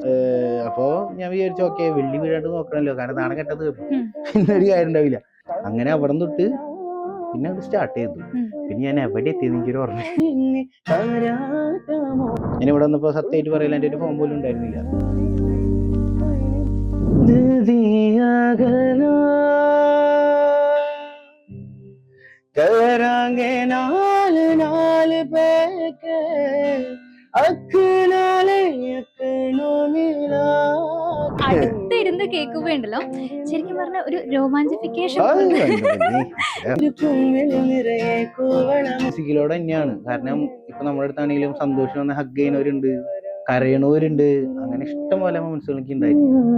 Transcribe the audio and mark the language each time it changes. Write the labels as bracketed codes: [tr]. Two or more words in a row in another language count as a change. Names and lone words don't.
[ml] അപ്പോ ഞാൻ വിചാരിച്ചു ഓക്കെ വെള്ളി വീഴാണ്ട് നോക്കണല്ലോ, കാരണം നാളെ കെട്ടത് പിന്നെ ഒരു കാര്യം ഉണ്ടാവില്ല. അങ്ങനെ അവിടെ തൊട്ട് പിന്നെ അത് സ്റ്റാർട്ട് ചെയ്തു. പിന്നെ ഞാൻ എവിടെ എത്തിയെന്ന് എനിക്കൊരു ഓർമ്മ. ഞാൻ ഇവിടെ വന്നപ്പോ സത്യമായിട്ട് പറയില്ല, എന്റെ ഒരു ഫോൺ പോലും ഉണ്ടായിരുന്നില്ല. [pa] करांगे नाल नाल बैके अख नाले अखनो मिला. [ml] അടുത്തിരുന്ന് കേൾക്കുമ്പോ ഉണ്ടല്ലോ, ശരിക്കും പറഞ്ഞ ഒരു രോമാഞ്ചിഫിക്കേഷൻ മ്യൂസിക്കിലോട് തന്നെയാണ്. കാരണം ഇപ്പൊ നമ്മുടെ അടുത്താണെങ്കിലും സന്തോഷം വന്ന് ഹഗ് ചെയ്യുന്നവരുണ്ട്, കരയണവരുണ്ട്, അങ്ങനെ ഇഷ്ടം പോലെ മൊമെന്റ്സുകൾ എനിക്ക് ഉണ്ടായിരുന്നു.